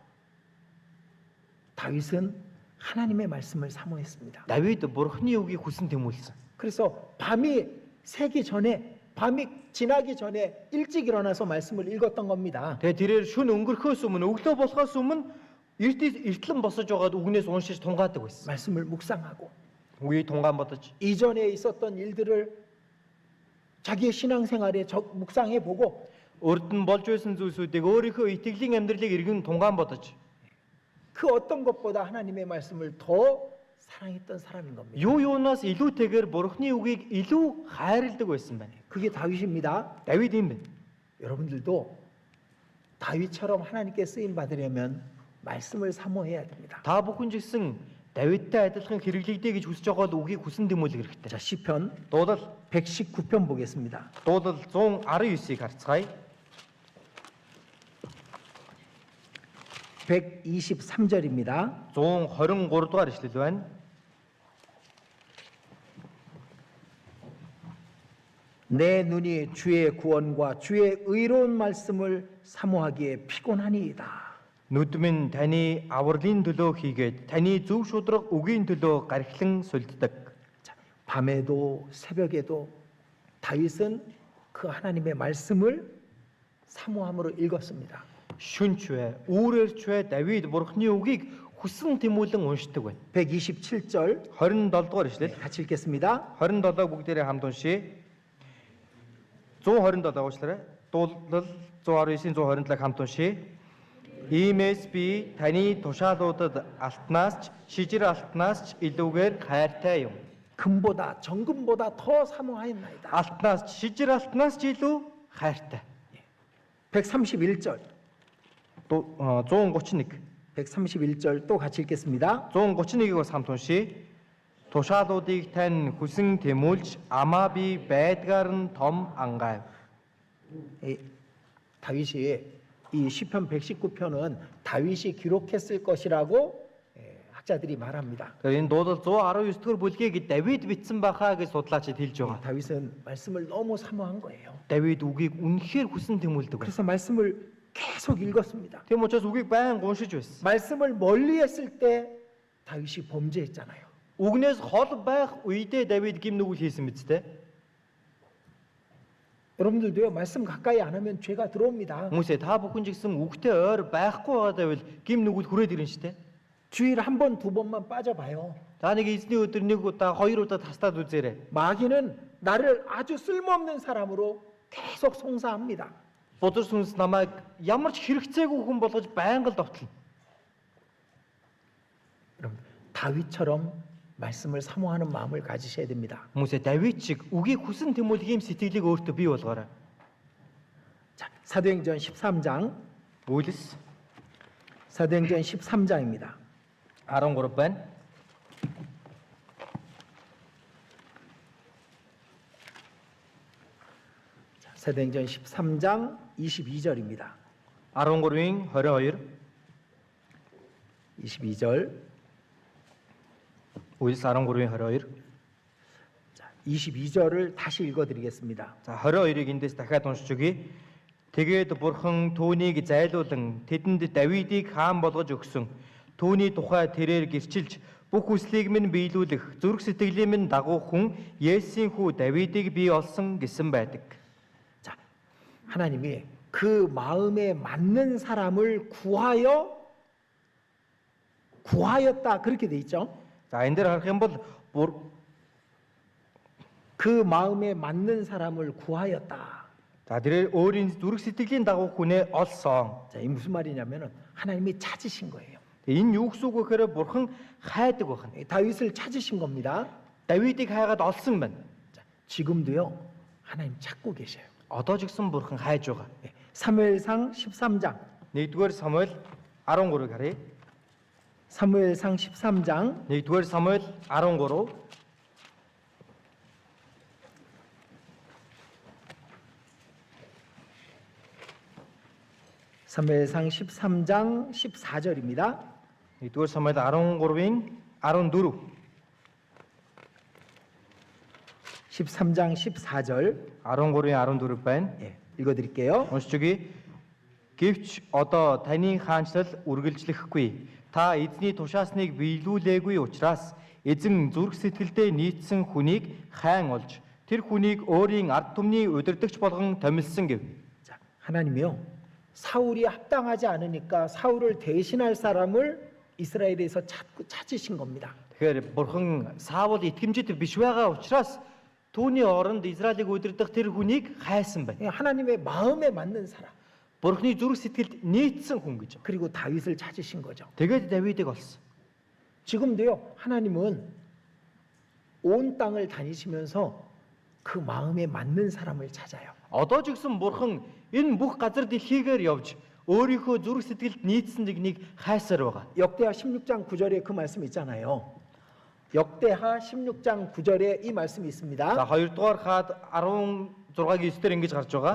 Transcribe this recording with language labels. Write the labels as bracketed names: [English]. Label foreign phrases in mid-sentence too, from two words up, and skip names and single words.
[Korean] 다윗은 하나님의 말씀을 사모했습니다. [Mongolian] Давид бурхны үгийг хүсэн тэмүүлсэн. [Korean] 그래서 밤이 새기 전에, 밤이 지나기 전에 일찍 일어나서 말씀을 읽었던 겁니다. [Mongolian] Тэгээ тэрээр шүн өнгөрөхөөс өмнө өглөө болохоос өмнө эртлэн босож байгаад үгнээс уншиж тунгаадаг байсан. [Korean] 말씀을 묵상하고 [Mongolian] Үгийг тунгаан бодож [Korean] 이전에 있었던 일들을 자기의 신앙생활에 묵상해 보고 [Mongolian] урд нь болж байсан зүйлсүүдийг өөрийнхөө итгэлийн амьдралыг эргэн тунгаан бодож [Korean] 그 어떤 것보다 하나님의 말씀을 더 사랑했던 사람인 겁니다. [Mongolian] юунаас илүүтэйгээр бурхны үгийг илүү хайрладаг байсан байна. [Korean] 그게 다윗입니다. [Mongolian] Давид юм байна. [Korean] 여러분들도 다윗처럼 하나님께 쓰임 받으려면 말씀을 사모해야 됩니다. [Mongolian] Та бүхэн ч гэсэн Давидтай адилхан хэрэглэгдэй гэж хүсэж байгаа бол үгийг хүсэн тэмүүлэх хэрэгтэй. [Korean] 자, 시편 [Mongolian] Дуулал [Korean] 119편 보겠습니다. [Mongolian] Дуулал 119-ийг харцгаая. [Korean] 123절입니다. [Mongolian] 123 дугаар ишлэл байна. [Korean] 내 눈이 주의 구원과 주의 의로운 말씀을 사모하기에 피곤하니이다. [Mongolian] Нүд минь таны авралын төлөө хийгээд таны зөв шударга үгийн төлөө гархилан сүлддэг. [Korean] 자, 밤에도 새벽에도 다윗은 그 하나님의 말씀을 사모함으로 읽었습니다. [Mongolian] Шүнч вэ, үүрээрч вэ Давид бурхны үгийг хүсэн тэмүүлэн уншдаг байна. [Korean] 127절 [Mongolian] 27 дугаар ишлэл. [Korean] 같이 읽겠습니다. [Mongolian] 27-ыг бүгдээрээ хамт уншийе. 127 уучлаарай. Дуулал 119-ийн 127-ыг хамт уншийе. Иймээс би таны тушаалуудад алтнаас ч шижир алтнаас ч илүүгээр хайртай юм. [Korean] 금보다 정금보다 더 사모하였나이다. [Mongolian] Алтнаас ч шижир алтнаас ч илүү хайртай. [Korean] 131절 131. 131절 또 같이 읽겠습니다. [Mongolian] 131-ийг бас хамт уншийе. Тушаалуудыг тань хүсэн тэмүүлж амаа би байдгаар нь том ангайв. [Korean] 다윗이 이 시편 119편은 다윗이 기록했을 것이라고 학자들이 말합니다. [Mongolian] Тэгэхээр энэ дуулал 119 дэх бүлгийг Давид бичсэн байхаа гэж судлаачид хэлж байгаа. [Korean] 다윗은 말씀을 너무 사모한 거예요. [Mongolian] Давид үгийг үнэхээр хүсэн тэмүүлдэг. [Korean] 그래서 말씀을 계속 읽었습니다. [Mongolian] Тийм учраас үгийг байн уншиж байсан. [Korean] 말씀을 멀리 했을 때 다윗이 범죄했잖아요. [Mongolian] Үгнээс хол байх үедээ Давид гим нүгэл хийсэн биз дээ. [Korean] 여러분들도요, 말씀 가까이 안 하면 죄가 들어옵니다. [Mongolian] Хүмүүсээ та бүхэн ч гэсэн үгтэй ойр байхгүй байгаад байвал гим нүгэл хүрээд ирнэ шүү дээ. [Korean] 주일에 한 번, 두 번만 빠져봐요. [Mongolian] Та нэг эзний өдөр нэг удаа, хоёр удаа тастаад үзээрэй. [Korean] 마귀는 나를 아주 쓸모없는 사람으로 계속 송사합니다. [Mongolian] Бузар сүнс намайг ямар ч хэрэгцээгүй хүн болгож байнга л довтлно. [Korean] 여러분, 다윗처럼 말씀을 사모하는 마음을 가지셔야 됩니다. [Mongolian] Хүмүүсээ Давид шиг үгийг хүсэн тэмүүлэх юм сэтгэлийг өөртөө бий болгоорой. [Korean] 자, 사도행전 13장. [Mongolian] Үйлс [Korean] 사도행전 13장입니다. [Mongolian] 13 байна. [Korean] 사도행전 13장 22절입니다. [Mongolian] 13-ийн 22 [Korean] 22절. [Mongolian] Үлс 13-ийн 22. [Korean] 자, 22절을 다시 읽어드리겠습니다. [Mongolian] За 22-ыг эндээс дахиад уншиж өгье. Тэгээд Бурхан түүнийг зайлуулан тэдэнд Давидыг хаан болгож өгсөн. Түүний тухай тэрээр гэрчилж бүх хүслийг минь биелүүлэх зүрх сэтгэлийн минь дагуу хүн Есийн хүү Давидыг би олсон гэсэн байдаг. [Korean] 자, 하나님이 그 마음에 맞는 사람을 구하였다 그렇게 돼 있죠. [Mongolian] За энэ дээр харах юм бол [Korean] 그 마음에 맞는 사람을 구하였다. [Mongolian] за тэрээр өөрийн зүрх сэтгэлийн дагуу хүнээ олсон. [Korean] 자, 이 무슨 말이냐면은 하나님이 찾으신 거예요. [Mongolian] Энэ юу гэсэн үг вэ гэхээр Бурхан хайдаг байна. [Korean] 다윗을 찾으신 겁니다. [Mongolian] Давидыг хайгаад олсон байна. [Korean] 자, 지금도요. 하나님 찾고 계셔요. [Mongolian] Одоо ч гэсэн Бурхан хайж байгаа. [Korean] 사무엘상 13장. [Mongolian] 1-р Самуэль 13-ыг харъя. [Korean] 사무엘상 13장 [Mongolian] 1-р Самуэль 13 [Korean] 사무엘상 13장 14절입니다. [Mongolian] 1-р Самуэль 13-ийн 14 [Korean] 13장 14절 [Mongolian] 13-ийн 14 байна. [Korean] 읽어드릴게요. [Mongolian] Уншиж өгье. Гэвч одоо таны хаанчлал үргэлжлэхгүй. Та эзний тушаасныг биелүүлээгүй учраас эзэн зүрх сэтгэлдээ нийцсэн хүнийг хайн олж тэр хүнийг өөрийн ард түмний удирдагч болгон томилсон гэв. [Korean] 자, 하나님이요. 사울이 합당하지 않으니까 사울을 대신할 사람을 이스라엘에서 찾으신 겁니다. [Mongolian] Тэгэхээр Бурхан Саул итгэмжид биш байгаа учраас түүний оронд Израилийг удирдах тэр хүнийг хайсан байна. [Korean] 하나님의 마음에 맞는 사람. [Mongolian] Бурханы зүрх сэтгэлд нийцсэн хүн гэж. [Korean] 그리고 다윗을 찾으신 거죠. [Mongolian] Тэгээд Давидыг олсон. [Korean] 지금도요. 하나님은 온 땅을 다니시면서 그 마음에 맞는 사람을 찾아요. [Mongolian] Одоо ч гэсэн Бурхан энэ бүх газар дэлхийгээр явж өөрийнхөө зүрх сэтгэлд нийцсэн нэгнийг хайсаар байгаа. [Korean] 역대하 16장 9절에 그 말씀 있잖아요. 역대하 16장 9절에 이 말씀이 За 있습니다. [Mongolian] 2-р хаад 16-гийн 9-дэр ингэж гарч байгаа.